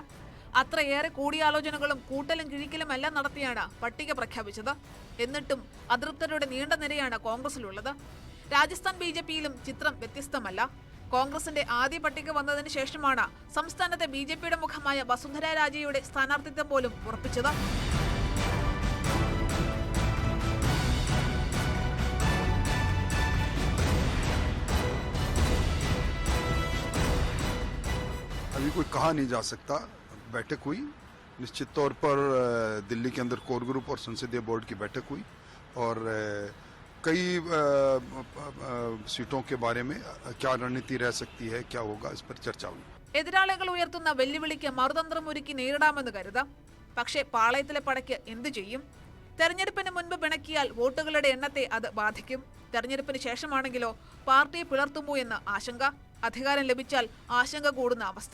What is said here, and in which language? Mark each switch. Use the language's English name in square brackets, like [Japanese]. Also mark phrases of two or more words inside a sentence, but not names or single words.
[Malayalam] അത്രയേറെ കൂടിയാലോചനകളും കൂട്ടലും കിഴിക്കലും എല്ലാം നടത്തിയാണ് പട്ടിക പ്രഖ്യാപിച്ചത്. എന്നിട്ടും അതൃപ്തരുടെ നീണ്ട നിരയാണ് കോൺഗ്രസിലുള്ളത്. രാജസ്ഥാൻ BJPയിലും ചിത്രം വ്യത്യസ്തമല്ല. കോൺഗ്രസിന്റെ ആദ്യ പട്ടിക വന്നതിന് ശേഷമാണ് സംസ്ഥാനത്തെ BJPയുടെ മുഖമായ വസുന്ധര രാജയുടെ സ്ഥാനാർത്ഥിത്വം പോലും ഉറപ്പിച്ചത്. [Hindi] अभी कोई कहा नहीं जा सकता। बैठक हुई, निश्चित तौर पर दिल्ली के अंदर कोर ग्रुप और संसदीय बोर्ड की बैठक हुई और कई सीटों के बारे में क्या रणनीति रह सकती है, क्या होगा, इस पर चर्चा हुई. [Malayalam] എതിരാളികൾ ഉയർത്തുന്ന വെല്ലുവിളിക്ക് മറുതന്ത്രമൊരുക്കി നേരിടാമെന്ന് കരുതാം. പക്ഷേ പാളയത്തിലെ പടയ്ക്ക് എന്തു ചെയ്യും? തെരഞ്ഞെടുപ്പിന് മുൻപ് പിണക്കിയാൽ വോട്ടുകളുടെ എണ്ണത്തെ അത് ബാധിക്കും. തെരഞ്ഞെടുപ്പിന് ശേഷമാണെങ്കിലോ പാർട്ടിയെ പിളർത്തുമോ എന്ന ആശങ്ക. അധികാരം ലഭിച്ചാൽ ആശങ്ക കൂടുന്ന അവസ്ഥ.